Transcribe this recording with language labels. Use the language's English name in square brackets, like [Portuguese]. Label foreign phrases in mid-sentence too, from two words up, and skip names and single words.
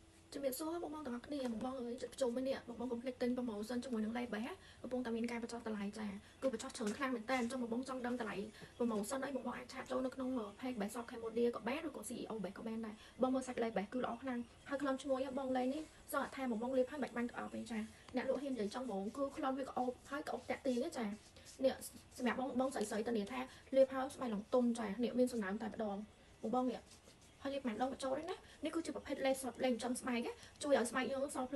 [Khmer] ជំរាបសួរបងទាំងអស់គ្នាបងអើយចូលមកនេះបងកុំភ្លេចទិញ promotion ជាមួយនឹង Lay Back កំពុងតែមានការបញ្ចុះតម្លៃចាគឺបញ្ចុះច្រើនខ្លាំងមែនតើអញ្ចឹងបងចង់ដឹងតម្លៃ promotion អីបងអាចឆាតចូលនៅក្នុង page Best of Cambodia ក៏បានឬក៏ CEO Best ក៏បានដែរបងមើលសាច់ Lay Back គឺល្អខ្លាំងហើយក្លំឈ្ងុយបងលេងនេះសង្កត់ថាបងលេបហើយបាច់ បាញ់ក្អប់ទេចាអ្នកលក់ហ៊ាននិយាយចង់បងគឺក្លំវាក្អប់ហើយក្អប់តាក់ទីទេចានេះសម្រាប់បងស្រីៗតានេះថាលេបហើយស្បែកឡងទុំចានេះមានសំណើមតែម្ដងបងនេះហើយលេបមិនដងបញ្ចូលទេណានេះគឺជាប្រភេទលេបសតលេបចំស្បែកជួយឲ្យស្បែកយើងសភ្លឺ